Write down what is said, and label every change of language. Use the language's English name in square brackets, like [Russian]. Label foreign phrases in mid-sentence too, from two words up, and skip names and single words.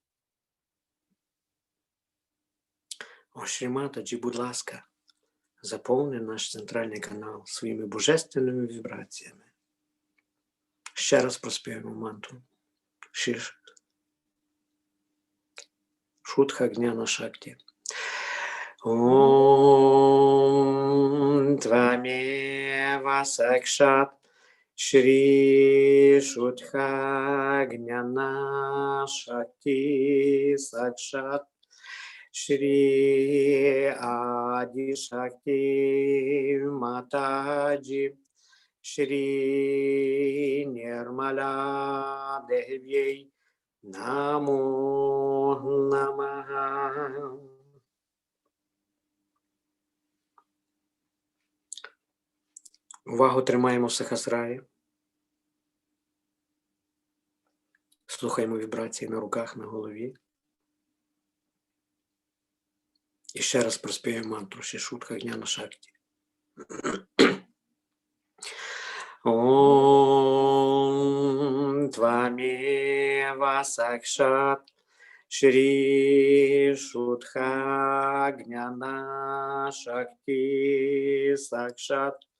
[Ukrainian] О Шрі Матаджі, будь ласка, заповни наш центральний канал своїми божественними вібраціями. Ще раз проспіваємо мантру. Шутха Гняна Шакті. [Sanskrit] ॐ त्वमेव साक्षात् श्री शुद्ध ज्ञान शक्ति साक्षात् श्री आदि शक्ति माताजी श्री निर्मला देव्यै नमो नमः. [Ukrainian] Увагу тримаємо в Сахасраї. Слухаємо вібрації на руках, на голові. І ще раз проспіваємо мантру Шутха Гняна Шакті. [Sanskrit] ॐ त्वमेव साक्षात् श्री शुद्ध ज्ञान शक्ति साक्षात्